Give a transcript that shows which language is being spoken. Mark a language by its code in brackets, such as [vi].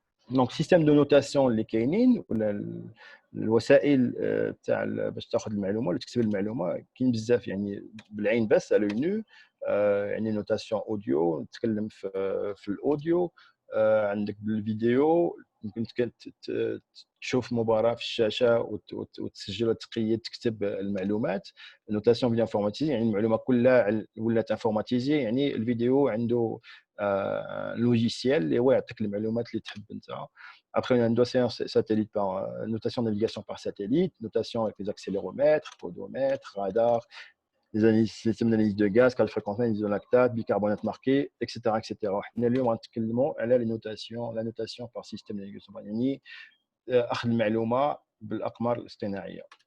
[ar] دونك سيستيم دو نوتاسيون اللي كاينين ولا الوسائل تاع باش تاخذ المعلومه ولا تكتب المعلومه كاين بزاف يعني بالعين بس على نو يعني نوتاسيون اوديو نتكلم في الاوديو عندك بالفيديو يمكن تشوف مباراه في الشاشه وتسجل وتقيد تكتب المعلومات. النوتاسيون بالانفورماتيزي يعني المعلومه كلها ولات انفورماتيزي يعني الفيديو عنده لوجيسيال اللي هو يعطيك المعلومات اللي تحب انت. [fr] Après, on a une notation satellite par notation de navigation par satellite, notation avec les accéléromètres, podomètres, radars, les systèmes d'analyse de gaz, quelle fréquence, analyse de lactate, bicarbonate marqué, etc. etc. [ar] اليوم غنتكلموا على [fr] la notation par système de navigation [ar] يعني أخذ المعلومة بالأقمار الاصطناعية.